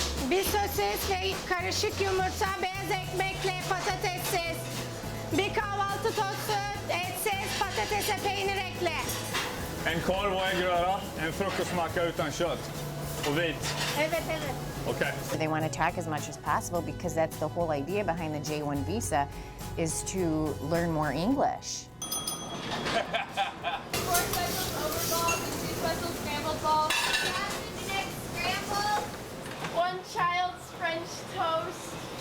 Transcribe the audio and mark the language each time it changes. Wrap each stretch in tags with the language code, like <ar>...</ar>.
<tr>Bir sosis ve karışık yumurta, beyaz ekmekle patatessiz. Bir kahvaltı tostu, etsiz, patatese peynir ekle.</tr> <sv>En korv och äggröra, en frukostmacka utan kött och vit.</sv> <tr>Evet.</tr> <en>Okay. They want to talk as much as possible because that's the whole idea behind the J1 visa, is to learn more English. 4 specials overballs and 2 specials scrambled balls. Scrambled. 1 child's French toast.</en>